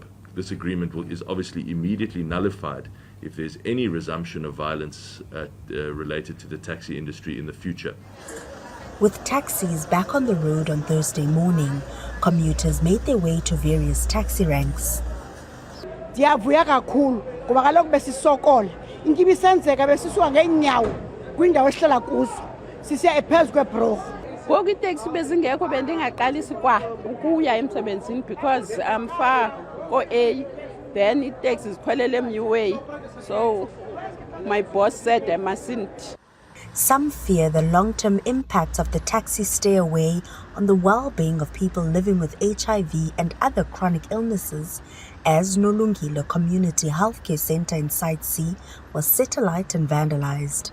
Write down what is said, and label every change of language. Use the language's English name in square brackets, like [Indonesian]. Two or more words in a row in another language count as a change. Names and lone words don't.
[English] This agreement is obviously immediately nullified if there's any resumption of violence related to the taxi industry in the future. With taxis back on the road on Thursday morning, commuters made their way to various taxi ranks. [Xhosa] Ndiyavuya kakhulu ngoba kaloku besisokola inkibi senzeka besisuka ngeenyawo kwindawo esihlala kuzo sisiya ephezulu kwebhorho. Ngoku itaxi bezingekho bendingaqalisi kwa ukuya emsebenzini [English] because I'm far [Xhosa] ko-A, then itaxi zikhwelele emNewway, [English] so my boss said I mustn't. Some fear the long-term impacts of the taxi stay away on the well-being of people living with HIV and other chronic illnesses, as Nolungile Community Healthcare Center in Site C was set alight and vandalized.